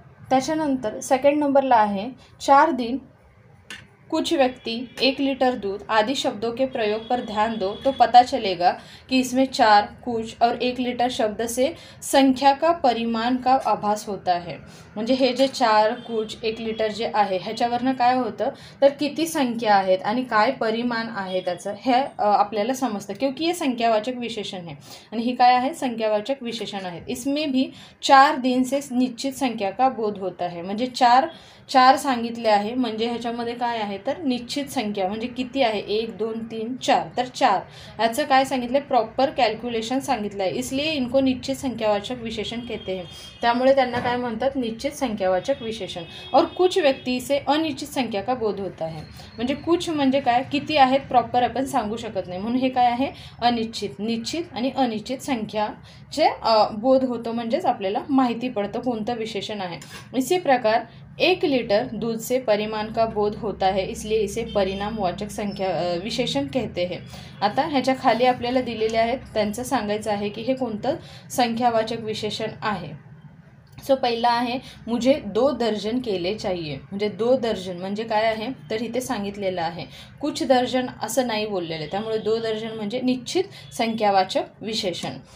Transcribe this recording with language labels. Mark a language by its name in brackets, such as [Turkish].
[Marathi] त्याच्यानंतर सेकंड नंबरला आहे [Hindi] 4 दिन कुछ व्यक्ति 1 लीटर दूध आदि शब्दों के प्रयोग पर ध्यान दो तो पता चलेगा कि इसमें 4, कुछ और 1 लीटर शब्द से संख्या का परिमाण का आभास होता है. [Marathi] म्हणजे हे जे 4, कुछ, 1 लिटर जे आहे ह्याच्यावरनं काय होतं तर किती संख्या आहेत आणि काय परिमाण आहे त्याचं हे आपल्याला समजतं. [Hindi] क्योंकि ये संख्यावाचक विशेषण है [Marathi] आणि ही काय आहे संख्यावाचक विशेषण आहेत. [Hindi] इसमें भी 4 दिन से निश्चित संख्या का बोध होता है. [Marathi] म्हणजे 4 सांगितले आहे म्हणजे ह्याच्यामध्ये काय आहे तर निश्चित संख्या म्हणजे किती आहे 1, 2, 3, 4. तर 4 याचं काय सांगितलं प्रॉपर कॅल्क्युलेशन सांगितलं आहे. [Hindi] इसलिए इनको निश्चित संख्यावाचक विशेषण कहते हैं. [Marathi] त्यामुळे त्यांना काय म्हणतात निश्चित संख्यावाचक विशेषण. [Hindi] और कुछ व्यक्ति से अनिश्चित संख्या का बोध होता है. [Marathi] म्हणजे कुछ म्हणजे काय किती आहेत प्रॉपर आपण सांगू शकत नाही म्हणून हे काय आहे अनिश्चित. निश्चित आणि अनिश्चित संख्याचे बोध होतो म्हणजेच आपल्याला माहिती पडतं कोणतं विशेषण आहे. [Hindi] इसी प्रकार 1 लीटर दूध से परिमाण का बोध होता है इसलिए इसे परिणामवाचक संख्या विशेषण कहते हैं. [Marathi] आता ह्याच्या खाली आपल्याला दिलेले आहेत त्यांचं सांगायचं आहे की हे कोणतं संख्यावाचक विशेषण आहे. सो पहिला आहे [Hindi] मुझे 2 दर्जन केले चाहिए. [Marathi] म्हणजे 2 दर्जन म्हणजे काय आहे तर इथे सांगितलेलं आहे. कुछ दर्जन असं नाही बोललेलं त्यामुळे 2 दर्जन म्हणजे निश्चित संख्यावाचक विशेषण.